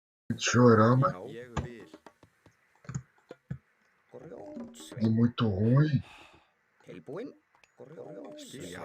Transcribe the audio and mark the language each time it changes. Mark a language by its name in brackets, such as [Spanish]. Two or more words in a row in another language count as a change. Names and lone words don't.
[Icelandic] Diorama Já, ég vil. [Portuguese] é muito ruim. [Icelandic] Tilbúin. Grjótsveinn. Já.